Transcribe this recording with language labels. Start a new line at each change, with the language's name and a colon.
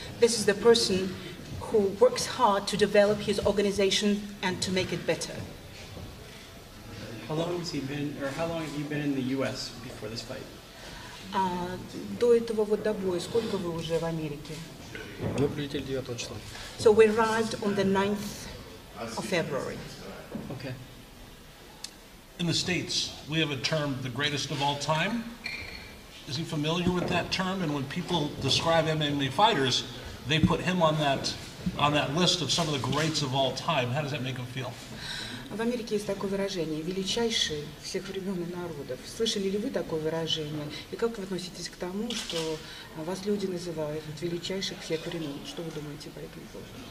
English: This is the person who works hard to develop his organization and to make it better. How long have you been in the U.S. before this fight?
Russian: До этого до боя, сколько вы уже в Америке? Мы прилетели 9 числа.
English: So we arrived on the 9th of February. Okay. In the States, we have a term, the greatest of all time. Is he familiar with that term? And when people describe MMA fighters, they put him on that list of some of the greats of all time. How does that make him feel?
Russian: В Америке есть такое выражение «величайший всех времен и народов». Слышали ли вы такое выражение? И как вы относитесь к тому, что вас люди называют величайших всех времен? Что вы думаете по этому поводу?